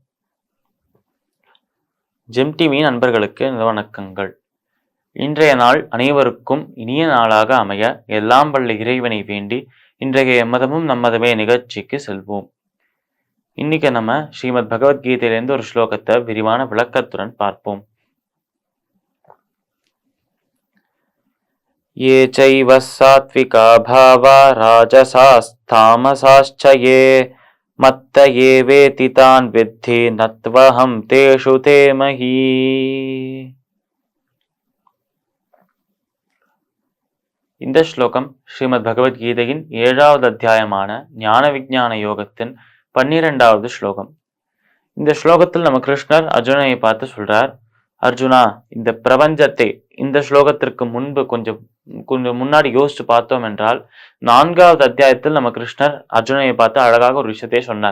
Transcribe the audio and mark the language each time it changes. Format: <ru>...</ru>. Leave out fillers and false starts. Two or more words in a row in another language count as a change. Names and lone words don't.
<ta>ஜெம் டிவி நண்பர்களுக்கு வணக்கங்கள். இன்றைய நாள் அனைவருக்கும் இனிய நாளாக அமைய எல்லாம் வல்ல இறைவனை வேண்டி இன்றைய மதமும் நம்மதமே நிகழ்ச்சிக்கு செல்வோம். இன்னைக்கு நம்ம ஸ்ரீமத் பகவத்கீதையிலிருந்து ஒரு ஸ்லோகத்தை விரிவான விளக்கத்துடன் பார்ப்போம்.</ta> <sa>ये चैव सात्विका भावा राजसास्तामसाश्च ये मत्त एवेति तान् विद्धि नत्वहं तेषु ते मही.</sa> <ta>இந்த ஸ்லோகம் ஸ்ரீமத் பகவத்கீதையின் 7வது அத்தியாயமான ஞான விஞ்ஞான யோகத்தின் 12வது ஸ்லோகம். இந்த ஸ்லோகத்தில் நம்ம கிருஷ்ணர் அர்ஜுனனை பார்த்து சொல்றார், அர்ஜுனா, இந்த பிரபஞ்சத்தை இந்த ஸ்லோகத்திற்கு முன்பு கொஞ்சம் முன்னாடி யோசிச்சு பார்த்தோம் என்றால் 4வது அத்தியாயத்தில் நம்ம கிருஷ்ணர் அர்ஜுனனை பார்த்து அழகாக ஒரு விஷயத்தை சொன்னார்.</ta>